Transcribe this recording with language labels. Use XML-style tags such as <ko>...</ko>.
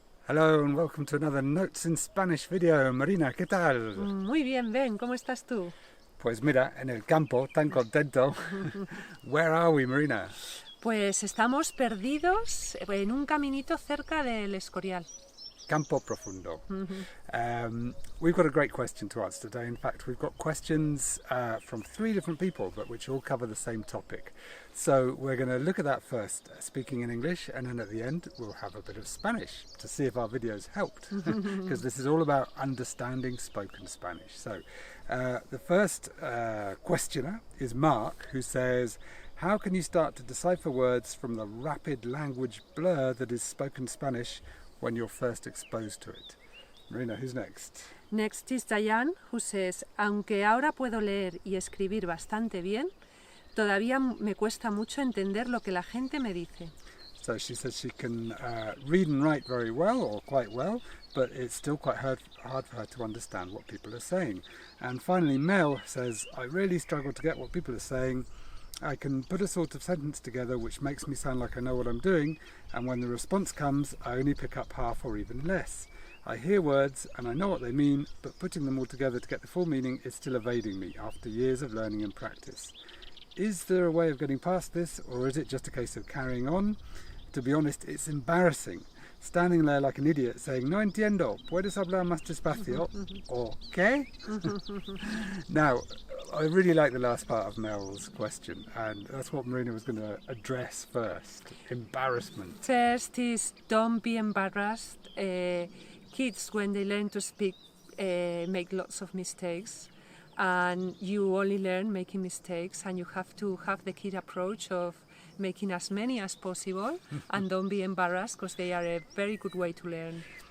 <en>Hello and welcome to another Notes in Spanish video.</en> <es>Marina, ¿qué tal? Muy bien, Ben, ¿cómo estás tú? Pues mira, en el campo, tan contento.</es> <en>Where are we, Marina?</en> <es>Pues estamos perdidos en un caminito cerca del Escorial. Campo Profundo.</es> <en>We've got a great question to answer today. In fact, we've got questions from 3 different people, but which all cover the same topic. So we're going to look at that first, speaking in English, and then at the end we'll have a bit of Spanish to see if our videos helped, because this is all about understanding spoken Spanish. So the first questioner is Mark, who says, how can you start to decipher words from the rapid language blur that is spoken Spanish when you're first exposed to it? Marina, who's next? Next is Diane, who says,</en> <es>aunque ahora puedo leer y escribir bastante bien, todavía me cuesta mucho entender lo que la gente me dice.</es> <en>So she says she can read and write very well, or quite well, but it's still quite hard for her to understand what people are saying. And finally, Mel says, I really struggle to get what people are saying. I can put a sort of sentence together which makes me sound like I know what I'm doing, and when the response comes, I only pick up half or even less. I hear words and I know what they mean, but putting them all together to get the full meaning is still evading me after years of learning and practice. Is there a way of getting past this, or is it just a case of carrying on? To be honest, it's embarrassing. Standing there like an idiot saying,</en> <es>no entiendo, puedes hablar más despacio,</es> <en>or</en> <es>¿qué?</es> <en>Now, I really like the last part of Mel's question, and that's what Marina was going to address first. Embarrassment. First is don't be embarrassed. Kids, when they learn to speak, make lots of mistakes, and you only learn making mistakes, and you have to have the kid approach of making as many as possible and don't be embarrassed, because they are a very good way to learn.</en>